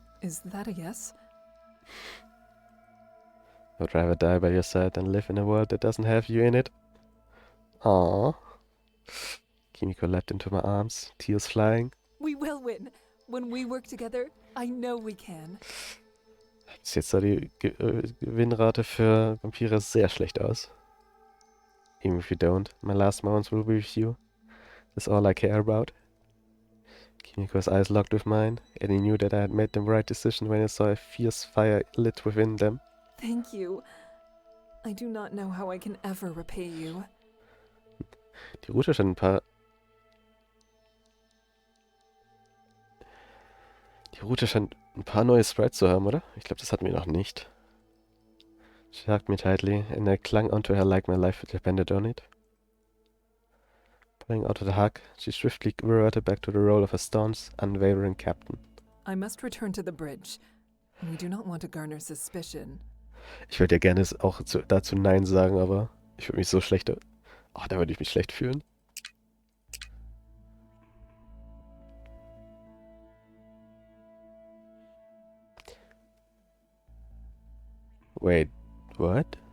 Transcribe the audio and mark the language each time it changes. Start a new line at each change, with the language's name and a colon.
English: Is that a yes? I would rather die by your side than live in a world that doesn't have you in it. Aww. Kimiko leapt into my arms, tears flying. We will win. When we work together, I know we can.
German: Bis jetzt sah die Gewinnrate für Vampire sehr schlecht aus.
English: Even if you don't, my last moments will be with you. That's all I care about. Kimiko's eyes locked with mine, and I knew that I had made the right decision when I saw a fierce fire lit within them. Thank you. I do not know how I can ever repay you.
German: Die Route scheint ein paar neue Sprites zu haben, oder? Ich glaube, das hatten wir noch nicht.
English: She hugged me tightly, and I clung onto her like my life depended on it. Pulling out of the hug, she swiftly reverted back to the role of a staunch, unwavering captain. I must return to the bridge. We do not want to garner suspicion.
German: Ich würde ja gerne auch dazu Nein sagen, aber ich würde mich so schlecht... Oh, da würde ich mich schlecht fühlen.
English: Wait, what?